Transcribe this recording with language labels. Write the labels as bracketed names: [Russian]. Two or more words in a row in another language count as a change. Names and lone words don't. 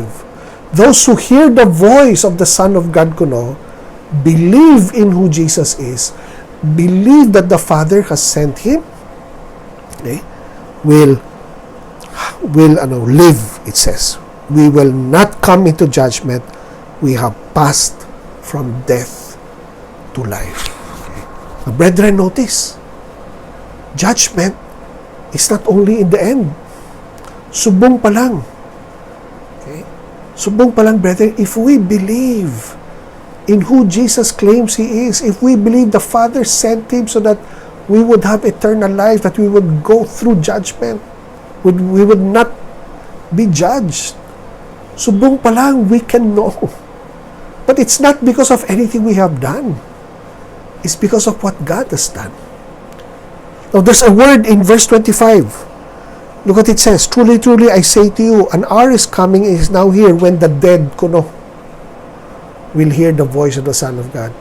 [English] Those who hear the voice of the Son of God kuno, believe in who Jesus is, believe that the Father has sent Him, okay, will live, it says. We will not come into judgment. We have passed from death to life. Okay. Now, brethren, notice, judgment is not only in the end. [Hiligaynon] Subong pa lang. Okay? Subong pa lang, [English] brethren, if we believe in who Jesus claims He is, if we believe the Father sent Him so that we would have eternal life, that we would go through judgment, we would not be judged. [Hiligaynon] Subong pa lang, [English] we can know. But it's not because of anything we have done. It's because of what God has done. Now, there's a word in verse 25. Look what it says. Truly, truly, I say to you, an hour is coming, is now here, when the dead kuno will hear the voice of the Son of God.